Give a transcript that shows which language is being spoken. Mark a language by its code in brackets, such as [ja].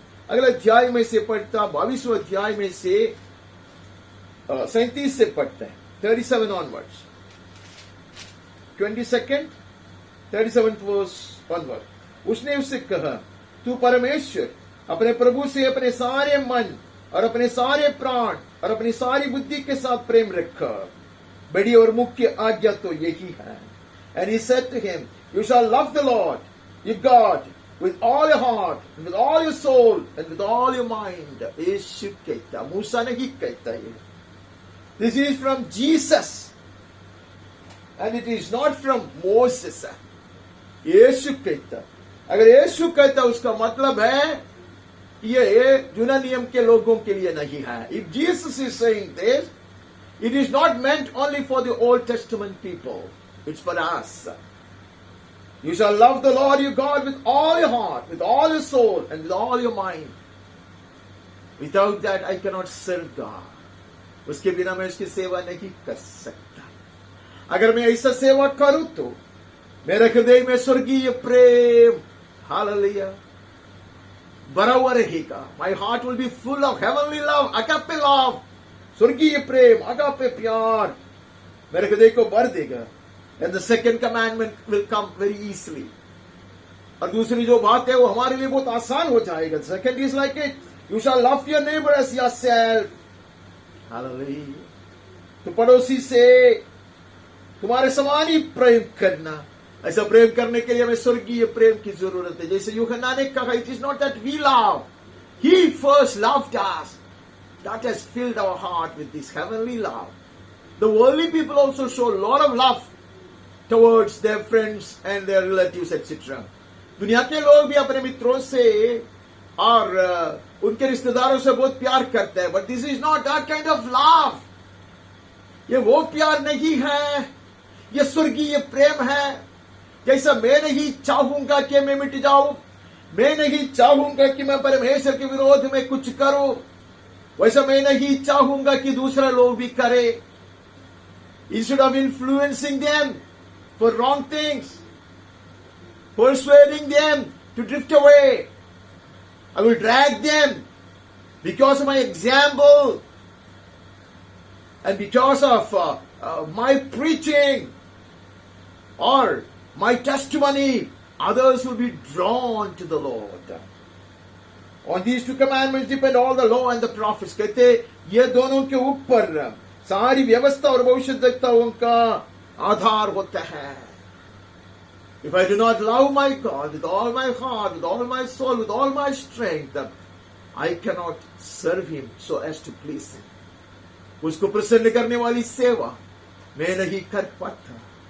[hi] अगले अध्याय में से पढ़ता, 22वें अध्याय में से 37 से पढ़ते हैं, [en] 37 onwards, 22nd 37th verse onward। [hi] उसने उससे कहा, तू परमेश्वर अपने प्रभु से अपने सारे मन और अपने सारे प्राण और अपनी सारी बुद्धि के साथ प्रेम रखा। बड़ी और मुख्य आज्ञा तो यही है। [en] And he said to him, you shall love the Lord your God with all your heart, and with all your soul, and with all your mind। [hi] यीशु कहता, मूसा नहीं कहता ये। [en] This is from Jesus, and it is not from Moses। [hi] यीशु कहता। अगर यीशु कहता उसका मतलब है ये जुना नियम के लोगों के लिए नहीं है। [en] If Jesus is saying this, it is not meant only for the Old Testament people. It's for us. You shall love the Lord your God with all your heart, with all your soul, and with all your mind. Without that, I cannot serve God. [hi] उसके बिना मैं उसकी सेवा नहीं कर सकता। अगर मैं ऐसा सेवा करूं तो मेरे हृदय में स्वर्गीय प्रेम, हालेलुया, भरा हुआ रहेगा। [en] My heart will be full of heavenly love, agape love, [hi] स्वर्गीय प्रेम, agape प्यार मेरे हृदय को भर देगा। [en] And the second commandment will come very easily। [hi] और दूसरी जो बात है वो हमारे लिए बहुत आसान हो जाएगा। [en] The second is like it, you shall love your neighbor as yourself। [hi] Hallelujah. तो पड़ोसी से तुम्हारे समान ही प्रेम करना। ऐसा प्रेम करने के लिए हमें स्वर्गीय प्रेम की जरूरत है। जैसे यूहन्ना ने कहा, [en] it is not that we love, he first loved us, that has filled our heart with this heavenly love। The worldly people also show a lot of love towards their friends and their relatives etc। [hi] दुनिया के लोग भी अपने मित्रों से और उनके रिश्तेदारों से बहुत प्यार करते हैं। [en] But this is not that kind of love। [hi] ये वो प्यार नहीं है, ये स्वर्गीय प्रेम है। जैसा मैं नहीं चाहूंगा कि मैं मिट जाऊं, मैं नहीं चाहूंगा कि मैं परमेश्वर के विरोध में कुछ करूं, वैसा मैं नहीं चाहूंगा कि दूसरे लोग भी करें। [en] Instead of influencing them for wrong things, persuading them to drift away, I will drag them because of my example and because of my preaching or my testimony, others will be drawn to the Lord। On these two commandments depend all the law and the prophets। [hi] कहते ये दोनों के ऊपर सारी व्यवस्था और भविष्यद्वक्ताओं का आधार होता है। [en] If I do not love my God with all my heart, with all my soul, with all my strength, I cannot serve Him so as to please Him। [hi] उसको प्रसन्न करने वाली सेवा मैं नहीं कर पाता।